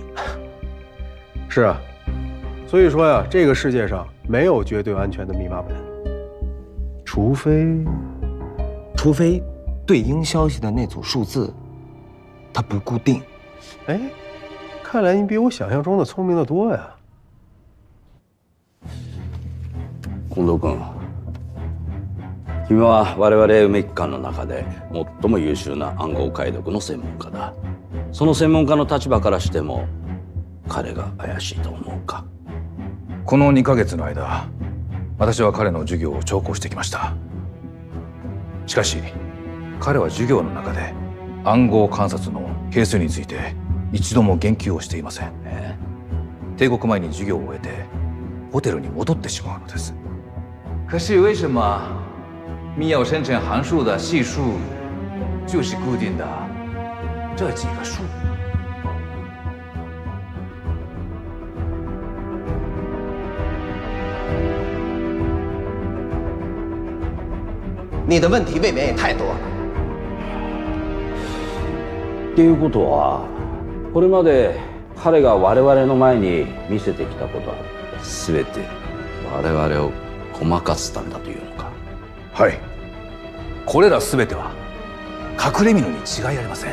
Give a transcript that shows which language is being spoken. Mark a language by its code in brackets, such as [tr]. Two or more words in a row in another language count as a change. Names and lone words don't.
[zh] 是啊，所以说呀，这个世界上没有绝对安全的密码本，除非对应消息的那组数字，它不固定。哎，看来你比我想象中的聪明得多呀。 [ja] 近藤君、君は我々梅木官の中で最も優秀な暗号解読の専門家だ。その専門家の立場からしても彼が怪しいと思うか？この2ヶ月の間、私は彼の授業を聴講してきました。しかし、彼は授業の中で暗号観察の係数について一度も言及をしていません。帝国前に授業を終えてホテルに戻ってしまうのです。 [zh] 可是为什么密钥生成函数的系数就是固定的这几个数？你的问题未免也太多了。 [ja] っていうことは、これまで彼が我々の前に見せてきたことは全て我々をごまかすためだというのか？はい。これら全ては隠れ蓑に違いありません。